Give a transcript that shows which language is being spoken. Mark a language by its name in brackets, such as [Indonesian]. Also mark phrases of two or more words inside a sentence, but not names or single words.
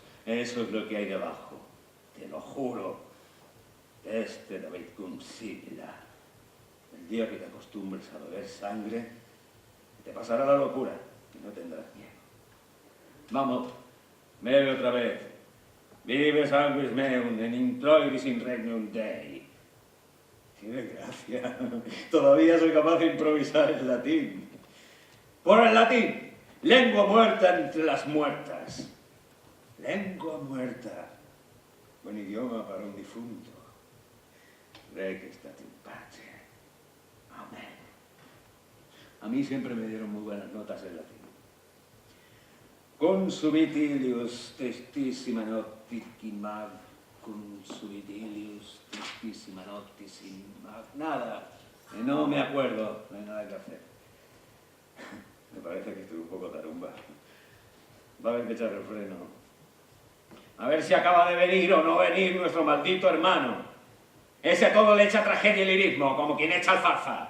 [Spanish] Eso es lo que hay debajo. Te lo juro. Este David Cumsibila. El día que te acostumbres a beber sangre, te pasará la locura y no tendrás miedo. Vamos, bebe otra vez. [Latin] Vive sanguis meum, en introiris in regnum Dei. [Spanish] Tiene gracia. Todavía soy capaz de improvisar en latín. Por el latín, lengua muerta entre las muertas. Lengua muerta. Buen idioma para un difunto. [Latin] Requiescat in pace. [Spanish] Amén. A mí siempre me dieron muy buenas notas en latín. [Latin] Consubitilius testissima noctis in mag, consubitilius testissima noctis in mag. [Spanish] Nada, no me acuerdo, no hay nada que hacer. Me parece que estoy un poco tarumba. Va a haber que echar el freno. A ver si acaba de venir o no venir nuestro maldito hermano. Ese a todo le echa tragedia y lirismo, como quien echa alfalfa.